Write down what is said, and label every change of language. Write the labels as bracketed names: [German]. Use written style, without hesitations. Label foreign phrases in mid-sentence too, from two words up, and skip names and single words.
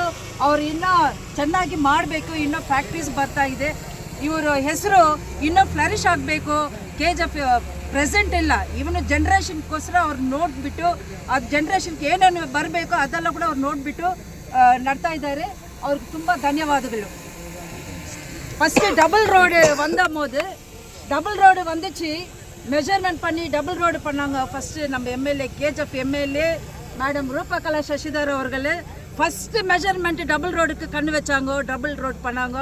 [Kannada] ಅವ್ರು ಇನ್ನೂ ಚೆನ್ನಾಗಿ ಮಾಡಬೇಕು, ಇನ್ನೂ ಫ್ಯಾಕ್ಟ್ರೀಸ್ ಬರ್ತಾ ಇದೆ, ಇವರು ಹೆಸರು ಇನ್ನೂ ಫ್ಲರಿಶ್ ಆಗಬೇಕು. KGF ಪ್ರೆಸೆಂಟ್ ಇಲ್ಲ, ಇವನು ಜನ್ರೇಷನ್ಗೋಸ್ಕರ ಅವ್ರು ನೋಡಿಬಿಟ್ಟು ಅದು ಜನ್ರೇಷನ್ಗೆ ಏನೇನು ಬರಬೇಕು ಅದೆಲ್ಲ ಕೂಡ ಅವ್ರು ನೋಡಿಬಿಟ್ಟು ನಡ್ತಾ ಇದ್ದಾರೆ. ಅವ್ರಿಗೆ ತುಂಬ ಧನ್ಯವಾದಗಳು. [English] first double road [Tamil] வந்தபோது [English] double road [Tamil] வந்துச்சு, மெஷர்மெண்ட் பண்ணி [English] double road [Tamil] பண்ணாங்க. ஃபஸ்ட்டு நம்ம எம்எல்ஏ KGF எம்எல்ஏ மேடம் ரூபகலா சசிதர் அவர்கள் [English] first measurement double road [Tamil] கண்ணு வச்சாங்க, [English] double road [Tamil] பண்ணாங்க.